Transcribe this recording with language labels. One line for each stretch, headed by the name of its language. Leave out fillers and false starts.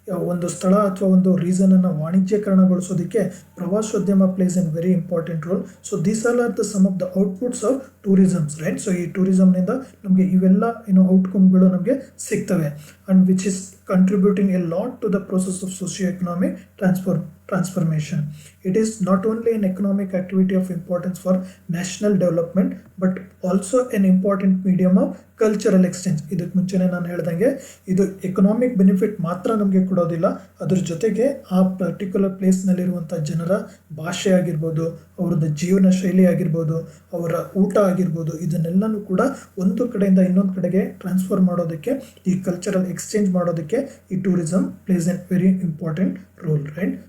Kannada: ಒಂದು ಸ್ಥಳ ಅಥವಾ ಒಂದು ರೀಸನನ್ನು ವಾಣಿಜ್ಯೀಕರಣಗೊಳಿಸೋದಕ್ಕೆ ಪ್ರವಾಸೋದ್ಯಮ
English: Plays an very important role. So these are the some of the outputs of tourisms, right.
Kannada: So ಈ ಟೂರಿಸಮ್ನಿಂದ ನಮಗೆ ಇವೆಲ್ಲ ಔಟ್ಕಮ್ಗಳು ನಮಗೆ ಸಿಗ್ತವೆ,
English: And which is contributing a lot to the process of socio-economic transformation. It is not only an economic activity of importance for national development, but also an important medium of cultural exchange.
Kannada: ಇದಕ್ಕೆ ಮುಂಚೆನೇ ನಾನು ಹೇಳ್ದಂಗೆ ಇದು economic benefit ಮಾತ್ರ ನಮಗೆ ಕೊಡೋದಿಲ್ಲ, ಅದ್ರ ಜೊತೆಗೆ ಆ ಪರ್ಟಿಕ್ಯುಲರ್ ಪ್ಲೇಸ್ನಲ್ಲಿರುವಂಥ ಜನರ ಭಾಷೆ ಆಗಿರ್ಬೋದು, ಅವ್ರದ್ದು ಜೀವನ ಶೈಲಿ ಆಗಿರ್ಬೋದು, ಅವರ ಊಟ ಆಗಿರ್ಬೋದು, ಇದನ್ನೆಲ್ಲನೂ ಕೂಡ ಒಂದು ಕಡೆಯಿಂದ ಇನ್ನೊಂದು ಕಡೆಗೆ ಟ್ರಾನ್ಸ್ಫರ್ ಮಾಡೋದಕ್ಕೆ, ಈ ಕಲ್ಚರಲ್ ಎಕ್ಸ್ಚೇಂಜ್ ಮಾಡೋದಕ್ಕೆ ಈ tourism
English: plays an very important role,
Kannada: right.